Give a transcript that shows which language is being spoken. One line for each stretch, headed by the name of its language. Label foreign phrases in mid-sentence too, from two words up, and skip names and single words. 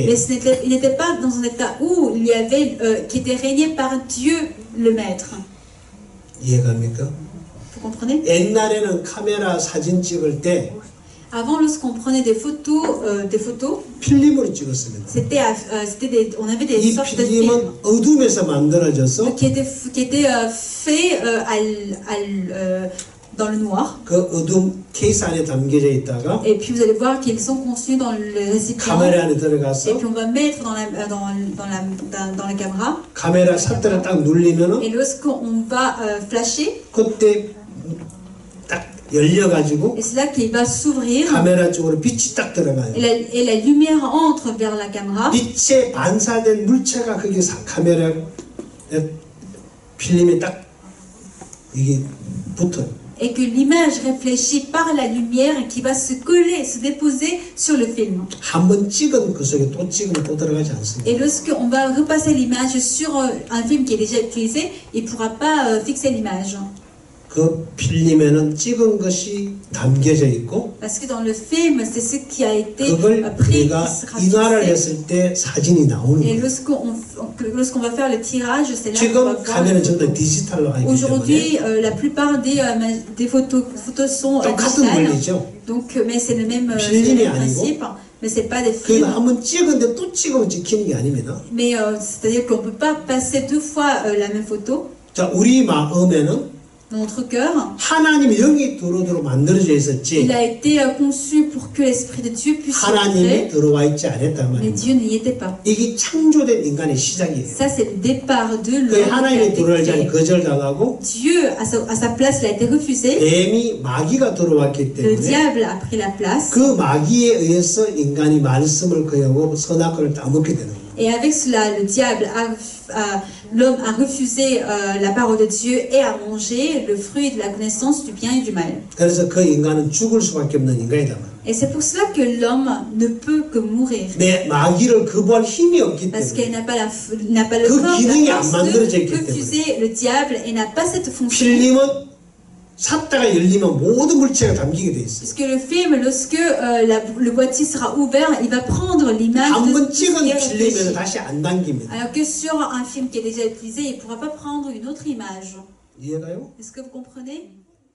French: mais il n'était pas dans un état où il y avait, qui était régné par Dieu le Maître.
Korean: 이해갑니까?
French: Vous comprenez?
Korean: 옛날에는 카메라 사진 찍을 때
French: Avant, lorsqu'on prenait des photos,
Korean: 필름으로 찍었습니다.
French: on avait des
Korean: 이
French: sortes de films
Korean: 필름은 어둠에서 만들어져서
French: qui étaient faits dans le noir.
Korean: 그 어둠 케이스 안에 담겨져 있다가
French: Et puis vous allez voir qu'ils sont conçus dans le récipient.
Korean: 카메라 안에
French: Et
Korean: 들어가서
French: puis on va mettre dans la caméra.
Korean: 카메라 샷터를 딱 누르면은
French: Et lorsqu'on va flasher,
Korean: 그때 딱 열려가지고
French: et c'est là qu'il va s'ouvrir
Korean: 카메라 쪽으로 빛이 딱 들어가요.
French: et la lumière entre vers la caméra.
Korean: 빛에 반사된 물체가 거기 카메라 필름에 딱 이게 붙어요.
French: Et que l'image réfléchie par la lumière qui va se coller, se déposer sur le film.
Korean: 한 번 찍은 그 속에 또 찍으면 또 들어가지 않습니다.
French: Et lorsqu'on va repasser l'image sur un film qui est déjà utilisé, il ne pourra pas fixer l'image.
Korean: 그 필름에는 찍은 것이 담겨져 있고
French: Parce que dans le film, c'est ce qui a été
Korean: 그걸
French: pris, qui
Korean: 우리가
French: sera
Korean: 인화를
French: fixé.
Korean: 했을 때 사진이 나오는
French: Et
Korean: 거예요.
French: lorsqu'on va faire le tirage, c'est là qu'on va
Korean: 지금
French: voir le
Korean: 카메라는 전부
French: photo.
Korean: 다 디지털로 하기 때문에
French: Aujourd'hui, la plupart des photos sont
Korean: 똑같은
French: digitales.
Korean: 원리죠.
French: Donc, mais c'est le même
Korean: 필름이 아니고
French: principe. Mais c'est pas des
Korean: 그
French: films.
Korean: 한번 찍었는데 또 찍으면 찍히는 게 아닙니다.
French: Mais c'est-à-dire qu'on ne peut pas passer deux fois la même photo.
Korean: 자, 우리 마음에는
French: Dans notre cœur,
Korean: 하나님의 영이 들어오도록 만들어져
French: il
Korean: 있었지
French: a été conçu pour que l'Esprit de Dieu puisse y
Korean: 하나님이
French: entrer,
Korean: 들어와 있지 않았단
French: mais
Korean: 말입니다.
French: Dieu n'y était pas.
Korean: 이게 창조된 인간의 시작이에요.
French: Ça, c'est le départ de
Korean: 그
French: l'homme qui a
Korean: 하나님이
French: été
Korean: 들어오지 않고
French: créé.
Korean: 거절당하고
French: Dieu, à sa place, il a été refusé.
Korean: 뱀이 마귀가 들어왔기
French: Le
Korean: 때문에
French: diable a pris la place.
Korean: 그 마귀에 의해서 인간이 말씀을 거역하고 선악과를 따먹게 되는 거예요.
French: Et avec cela, le diable l'homme a refusé la parole de Dieu et a mangé le fruit de la connaissance du bien et du mal.
Korean: 그래서 그 인간은 죽을 수밖에 없는 인간이다.
French: Et c'est pour cela que l'homme ne peut que mourir.
Korean: 내 마귀를 거부할 힘이 없기
French: Parce qu'elle
Korean: 때문에
French: n'a pas le
Korean: 그
French: corps,
Korean: 기능이
French: la
Korean: 안
French: force
Korean: 만들어져
French: de
Korean: 있기 때문에.
French: refuser le diable et n'a pas cette fonction.
Korean: 필름은 샀다가 열리면 모든 물체가 담기게 돼 있어요.
French: Parce que le film, lorsque le boîtier sera ouvert, il va prendre l'image
Korean: 한
French: de
Korean: 번
French: tout ce qui
Korean: 찍은
French: est
Korean: 필름에는
French: réfléchi.
Korean: 다시 안 담깁니다.
French: Alors que sur un film qui est déjà utilisé, il ne pourra pas prendre une autre image.
Korean: 이해가요?
French: Est-ce que vous comprenez?